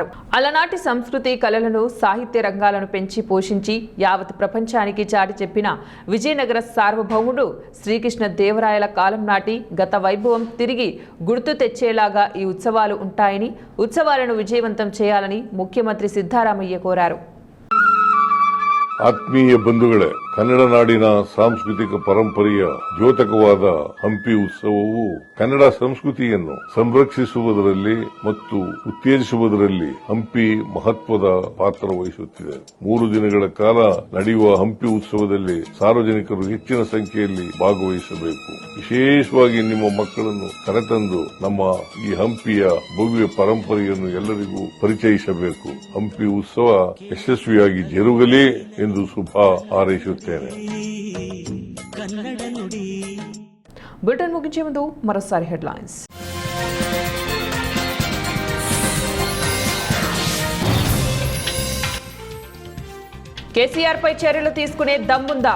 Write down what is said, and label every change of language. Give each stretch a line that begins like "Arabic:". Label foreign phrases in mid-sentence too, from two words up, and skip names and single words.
Telugu: అలనాటి సంస్కృతి, కళలను, సాహిత్య రంగాలను పెంచి పోషించి యావత్ ప్రపంచానికి చాటి చెప్పిన విజయనగర సార్వభౌముడు శ్రీకృష్ణ దేవరాయల కాలం నాటి గత వైభవం తిరిగి గుర్తు తెచ్చేలాగా ఈ ఉత్సవాలు ఉంటాయని, ఉత్సవాలను విజయవంతం చేయాలని ముఖ్యమంత్రి ಸಿದ್ದರಾಮಯ್ಯ కోరారు.
Kannada: ಆತ್ಮೀಯ ಬಂಧುಗಳೇ, ಕನ್ನಡ ನಾಡಿನ ಸಾಂಸ್ಕೃತಿಕ ಪರಂಪರೆಯ ದ್ಯೋತಕವಾದ ಹಂಪಿ ಉತ್ಸವವು ಕನ್ನಡ ಸಂಸ್ಕೃತಿಯನ್ನು ಸಂರಕ್ಷಿಸುವುದರಲ್ಲಿ ಮತ್ತು ಉತ್ತೇಜಿಸುವುದರಲ್ಲಿ ಹಂಪಿ ಮಹತ್ವದ ಪಾತ್ರ ವಹಿಸುತ್ತಿದೆ. 3 ದಿನಗಳ ಕಾಲ ನಡೆಯುವ ಹಂಪಿ ಉತ್ಸವದಲ್ಲಿ ಸಾರ್ವಜನಿಕರು ಹೆಚ್ಚಿನ ಸಂಖ್ಯೆಯಲ್ಲಿ ಭಾಗವಹಿಸಬೇಕು. ವಿಶೇಷವಾಗಿ ನಿಮ್ಮ ಮಕ್ಕಳನ್ನು ಕರೆತಂದು ನಮ್ಮ ಈ ಹಂಪಿಯ ಭವ್ಯ ಪರಂಪರೆಯನ್ನು ಎಲ್ಲರಿಗೂ ಪರಿಚಯಿಸಬೇಕು. ಹಂಪಿ ಉತ್ಸವ ಯಶಸ್ವಿಯಾಗಿ ಜರುಗಲಿ ಎಂದು ಶುಭ ಹಾರೈಸುತ್ತೇನೆ.
Telugu: బులెటిన్ ముగించే ముందు మరోసారి హెడ్లైన్స్. కేసీఆర్ పై చర్యలు తీసుకునే దమ్ముందా?